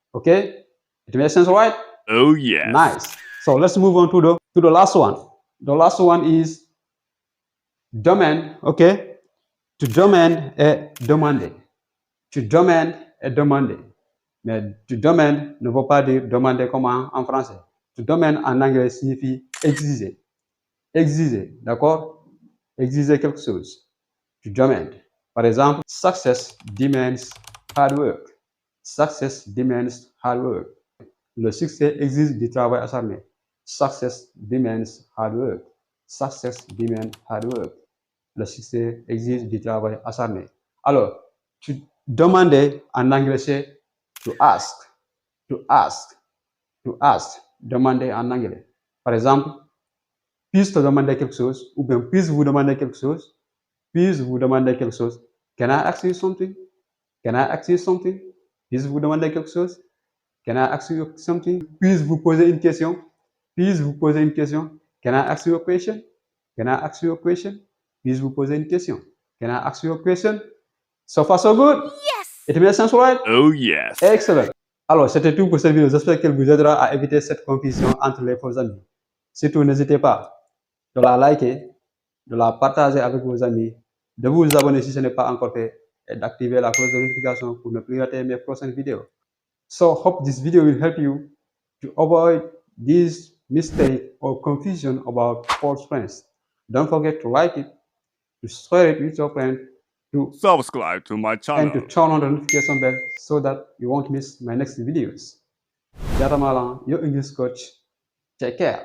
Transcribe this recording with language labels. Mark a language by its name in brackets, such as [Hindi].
[English] Okay? It makes sense, right? Oh, yes. Nice. So let's move on to the last one. The last one is demand. Okay? [French] To demand est demander. To demand est demander. Mais to demand ne veut pas dire demander comme en français. To demand en anglais signifie exiger. Exiger, d'accord? Exiger quelque chose. To demand. Par exemple, [English] success demands hard work. Success demands hard work. [French] Le succès exige du travail acharné. [English] Success demands hard work. Success demands hard work. [French] Le succès exige du travail acharné. Alors, to demander en anglais c'est [English] to ask. To ask. To ask. [French] Demander en anglais. Par exemple, puis-je te demander quelque chose? Ou bien puis-je vous demander quelque chose? Puis-je vous demander quelque chose? [English] Can I ask you something? [French] Can I ask you something? Puis-je vous demander quelque chose? [English] Can I ask you something? [French] Puis-je vous poser une question? Puis-je vous poser une question? [English] Can I ask you a question? [French] Can I ask you a question? Puis-je vous poser une question? [English] Can I ask you a question? So far, so good? Yes! It makes sense, right? Oh, yes. Excellent. [French] Alors, c'était tout pour cette vidéo. J'espère qu'elle vous aidera à éviter cette confusion entre les faux amis. Surtout, n'hésitez pas de la liker, de la partager avec vos amis, de vous abonner si ce n'est pas encore fait et d'activer la cloche de notification pour ne plus rater mes prochaines vidéos. [English] So, hope this video will help you to avoid this mistake or confusion about false friends. Don't forget to like it, to share it with your friend, to Subscribe to my and channel. to turn on the notification bell so that you won't miss my next videos. Jatamalan, your English coach. Take care.